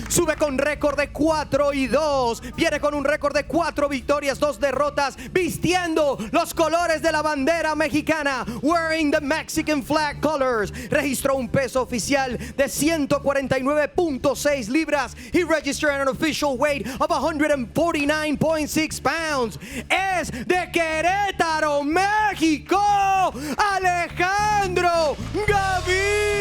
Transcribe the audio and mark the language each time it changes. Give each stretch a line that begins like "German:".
Spanish: Sube con récord de 4-2. Viene con un récord de 4 victorias, 2 derrotas. Vistiendo los colores de la bandera mexicana.
English: Wearing the Mexican flag colors.
Spanish: Registró un peso oficial de 149.6 libras.
English: He registered an official weight of 149.6 pounds.
Spanish: Es de Querétaro, México, Alejandro Gavidia.